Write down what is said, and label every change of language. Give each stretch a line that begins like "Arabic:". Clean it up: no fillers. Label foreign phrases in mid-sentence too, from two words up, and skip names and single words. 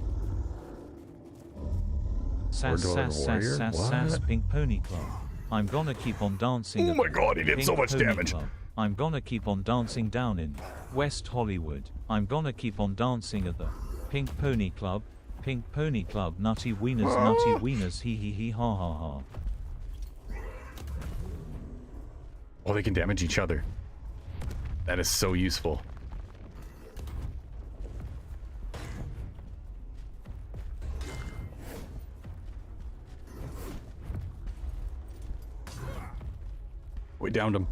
English: Sass, sass, sass, sass, sass, Pink Pony Club. I'm gonna keep on dancing. Oh my god, he did so much damage. Club. I'm gonna keep on dancing down in West Hollywood. I'm gonna keep on dancing at the Pink Pony Club. Pink Pony Club, nutty wieners, hee hee hee ha ha ha. Oh, they can damage each other. That is so useful. We downed him.